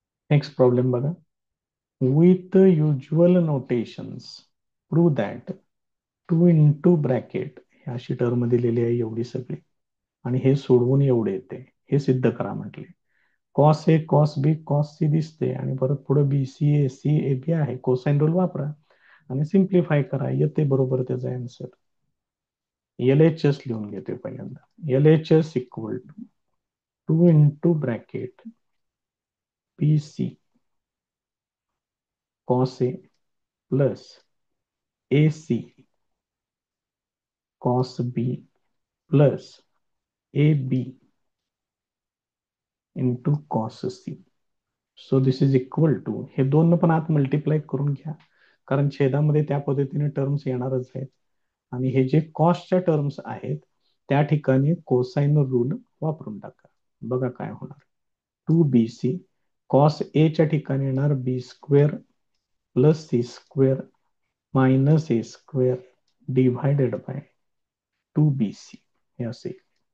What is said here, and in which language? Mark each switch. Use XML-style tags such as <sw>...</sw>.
<mr>Next problem बघा.</mr> <en>with usual notations prove that 2 into bracket</en> <mr>अशी term दिलेली आहे एवढी सगळी आणि हे सोडवून एवढे येते हे सिद्ध करा म्हटले. Cos A cos B cos C दिसते आणि परत पुढे B C A C A B आहे. कोसाइन रूल वापरा आणि सिम्प्लिफाय करा, येते बरोबर त्याचा आन्सर. एल एच एस लिहून घेते पहिल्यांदा.</mr> <en>L H S equal to 2 into bracket B C cos A plus A C cos B plus A B into cos C.</en> <mr>So this is equal to, हे दोन पण आत multiply करून घ्या कारण छेदामध्ये त्या पद्धतीने टर्म्स येणारच आहेत. आणि हे जे कॉस्टच्या टर्म्स आहेत त्या ठिकाणी कोसाइन रूल वापरून टाका. बघा काय होणार. 2bc कॉस ए च्या ठिकाणी येणार</mr> <en>B square plus C square minus A square divided by 2bc</en> <mr>हे असेल.</mr>